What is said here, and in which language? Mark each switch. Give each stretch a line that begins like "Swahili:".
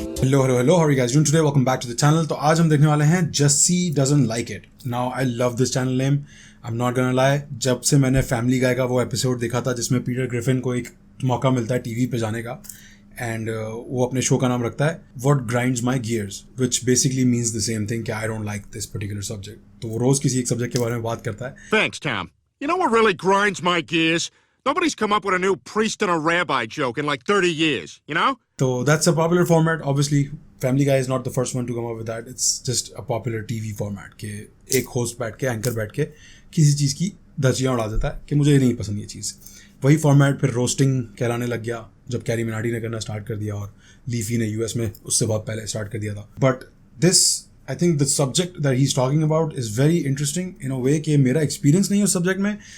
English: Hello, how are you guys doing today? Welcome back to the channel.
Hindi: तो आज हम देखने वाले हैं
English: Jussie Doesn't Like It. Now I love this channel name. I'm not gonna lie.
Hindi: जब से मैंने Family Guy का वो एपिसोड देखा था जिसमें पीटर ग्रिफिन को एक मौका मिलता है टीवी पे जाने का एंड वो अपने शो का नाम रखता है What Grinds My Gears,
English: which basically means the same thing
Hindi: कि
English: I don't like this particular subject.
Hindi: तो वो रोज किसी एक सब्जेक्ट के बारे में बात करता है.
English: Thanks, Tom. You know what really grinds my gears? Nobody's come up with a new priest and a rabbi joke in like 30 years, you know? So that's a popular format. Obviously, Family Guy is not the first one to come up with that. It's just a popular TV format
Hindi: कि एक host बैठ के, anchor बैठ के किसी चीज़ की धज्जियाँ उड़ा देता है कि मुझे नहीं पसंद ये चीज़. वही फॉर्मेट फिर रोस्टिंग कहलाने लग गया जब कैरी मिनाटी ने करना स्टार्ट कर दिया और लीफी ने यूएस में उससे बहुत पहले स्टार्ट कर दिया था.
English: but this I think the subject that he is talking about is very interesting in a way
Hindi: कि मेरा एक्सपीरियंस नहीं है उस सब्जेक्ट में.